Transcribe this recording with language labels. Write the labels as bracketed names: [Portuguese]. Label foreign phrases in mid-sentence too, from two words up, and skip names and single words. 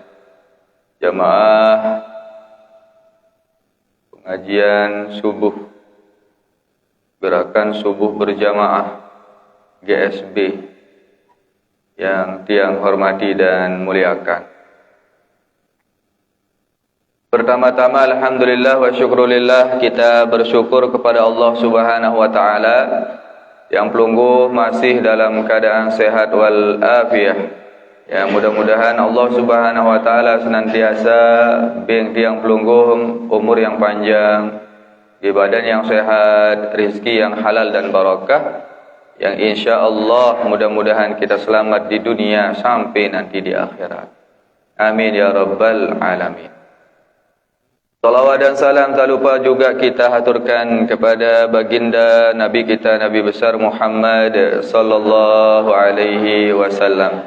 [Indonesian] Jamaah pengajian subuh, gerakan subuh berjamaah GSB yang hormati dan muliakan. Pertama-tama [Arabic] الحمد لله والشكر لله, [Indonesian] kita bersyukur kepada Allah [Arabic] سبحانه وتعالى [Indonesian] yang pelungguh masih dalam keadaan sehat wal afiyah. Ya, mudah-mudahan Allah [Arabic] سبحانه وتعالى [Indonesian] senantiasa [Sasak] bing tiang pelungguh [Indonesian] umur yang panjang, di badan yang sehat, rezeki yang halal dan barakah, yang [Arabic] إن شاء الله [Indonesian] mudah-mudahan kita selamat di dunia sampai nanti di akhirat. [Arabic] آمين يا رب العالمين. [Indonesian] Salawat dan salam tak lupa juga kita haturkan kepada baginda Nabi kita, Nabi besar Muhammad [Arabic] صلى الله عليه وسلم.